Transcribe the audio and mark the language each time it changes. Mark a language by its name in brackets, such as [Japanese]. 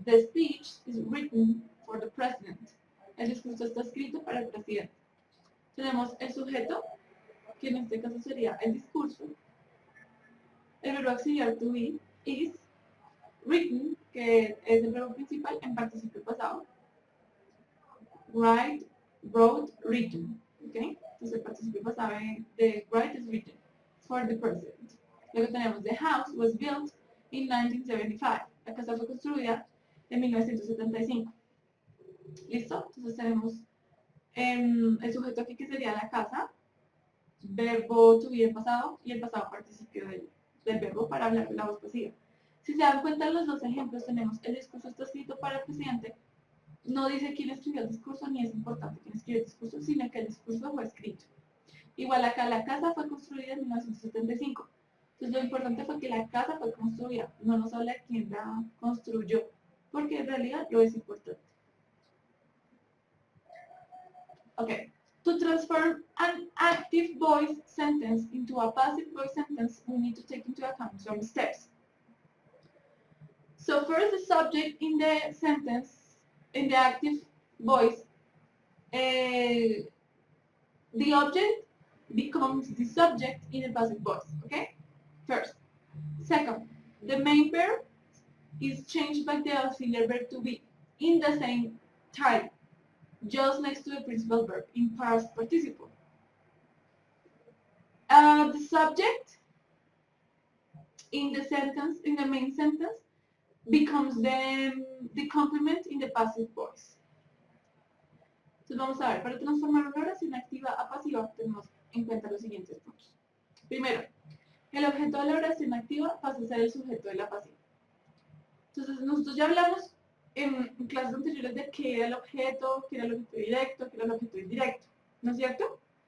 [English] The speech is written for the president. [Spanish] El discurso está escrito para el presidente. Tenemos el sujeto, que en este caso sería el discurso. El verbo auxiliar to be [English] is written, [Spanish] que es el verbo principal en participio pasado. [English] Write, wrote, written. ¿Okay? [Spanish] Entonces el participio pasado de [English] write is written for the president. [Spanish] Luego tenemos [English] the house was built in 1975. [Spanish] La casa fue construida en 1975. ¿Listo? Entonces tenemos el sujeto aquí que sería la casa, verbo to be en pasado y el pasado participio del verbo para hablar de la voz pasiva. Si se dan cuenta en los dos ejemplos tenemos el discurso está escrito para el presidente. No dice quién escribió el discurso ni es importante quién escribió el discurso, sino que el discurso fue escrito. Igual acá la casa fue construida en 1975. Entonces lo importante fue que la casa fue construida. No nos habla quién la construyó, porque en realidad lo es importante. Ok. [English] To transform an active voice sentence into a passive voice sentence, we need to take into account some steps. So first, the subject in the sentence, in the active voice, the object becomes the subject in the passive voice, okay? First. Second, the main verb is changed by the auxiliary verb to be in the same time, just next to the principal verb in past participle. The subject in the sentence, in the main sentence, becomes the complement in the passive voice. [Spanish] Entonces vamos a ver, para transformar una oración activa a pasiva tenemos en cuenta los siguientes puntos. Primero, el objeto de la oración activa pasa a ser el sujeto de la pasiva. Entonces nosotros ya hablamos en clases anteriores de qué era el objeto directo, qué era el objeto indirecto, ¿no es cierto?